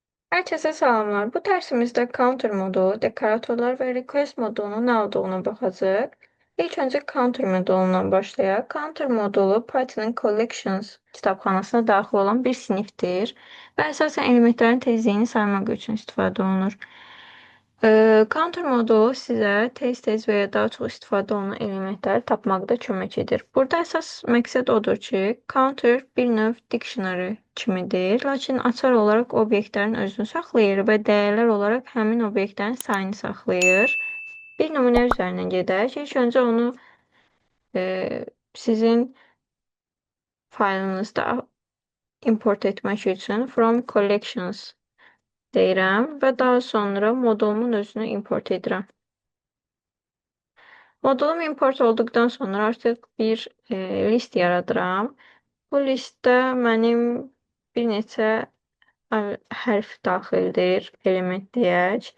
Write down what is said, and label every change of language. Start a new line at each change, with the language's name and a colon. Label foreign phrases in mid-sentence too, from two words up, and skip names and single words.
Turkish: Herkese selamlar. Bu dersimizde counter modu, dekoratörler ve request modunun ne olduğunu bakacağız. İlk önce counter modundan başlayaq.
Azerbaijani: Counter modulu Python'ın Collections kitabxanasına daxil olan bir sinifdir və əsasən elementlərin tezliyini saymaq üçün istifadə olunur. Counter modu sizə tez-tez və ya daha çox istifadə olunan elementləri tapmaqda kömək edir. Burada əsas məqsəd odur ki, counter bir növ dictionary kimidir, lakin açar olaraq obyektlərin özünü saxlayır və dəyərlər olaraq həmin obyektlərin sayını saxlayır. Bir nümunə üzərindən gedək. İlk öncə onu sizin faylınızda import etmək üçün
English: from collections
Azerbaijani: deyirəm və daha sonra modulumun özünü import edirəm. Modulum import olduqdan sonra artıq bir list yaradıram. Bu listdə mənim bir neçə hərf daxildir, element deyək.